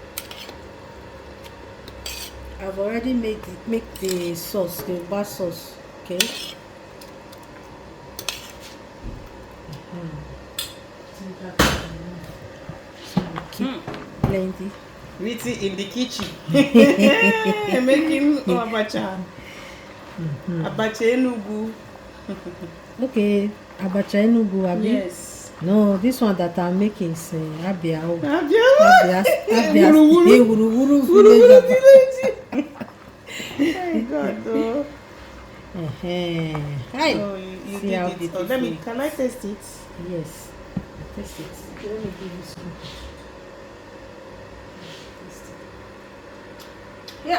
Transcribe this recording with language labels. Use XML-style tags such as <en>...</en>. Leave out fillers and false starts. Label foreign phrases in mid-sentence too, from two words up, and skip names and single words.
<en>I've already make the sauce, the bar sauce. Okay. So we keep blending. Witty in the kitchen. Making abacha. Abacha Enugu. Okay, abacha Enugu, abi? Yes. No, this one that I'm making is Abia. Abia. Wuru village. My God, though. Hi. Oh, you did it. Oh, can I taste it? Yes. Taste it. Let me give you some. Taste it. Yeah.</en>